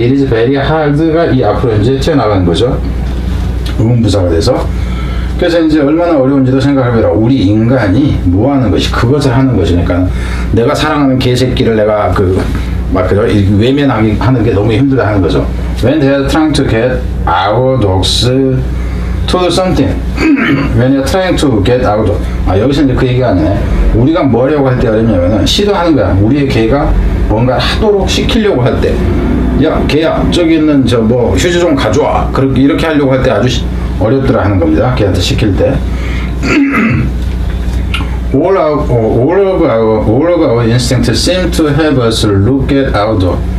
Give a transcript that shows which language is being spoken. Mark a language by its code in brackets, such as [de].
[en] it is very hard [ko] 가 이 앞으로 이제 튀어나가는 거죠. 의문부사가 돼서. 그래서 이제 얼마나 어려운지도 생각해보라. 우리 인간이 뭐 하는 것이 그것을 하는 것이니까 내가 사랑하는 개새끼를 내가 외면하는 게 너무 힘들다 하는 거죠. [en] When they are trying to get our dogs to do something. When they are trying to get our dog. [ko] 여기서 이제 그 얘기가 아니네. 우리가 뭐 하려고 할 때 어렵냐면은 시도하는 거야. 우리의 개가 뭔가 하도록 시키려고 할 때. 야, 개야, 저기 있는 저 뭐 휴지 좀 가져와. 이렇게 하려고 할 때 아주 어렵더라 하는 겁니다. 걔한테 시킬 때. [en] All of our instincts seem to have us look at our dog.